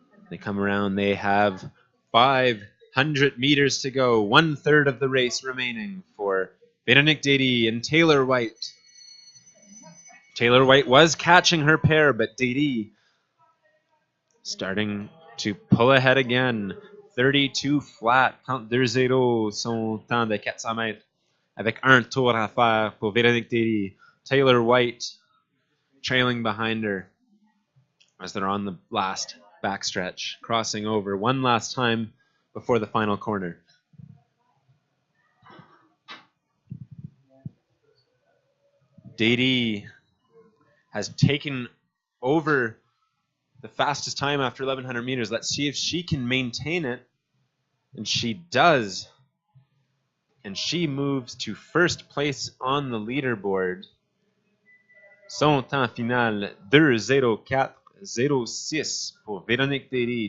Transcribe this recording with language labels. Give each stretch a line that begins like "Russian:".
English: They come around, they have 500 meters to go, 1/3 of the race remaining for Véronique Dady and Taylor White. Taylor White was catching her pair, but Dady starting to pull ahead again. 32 flat.
French: 32-0 son temps de 400 mètres. Avec un tour à faire pour Véronique Derry.
English: Taylor White trailing behind her as they're on the last backstretch, crossing over one last time before the final corner. Derry has taken over the fastest time after 1,100 meters. Let's see if she can maintain it. And she does. And she moves to first place on the leaderboard.
French: Son temps final, 2:04:06 pour Véronique Derry.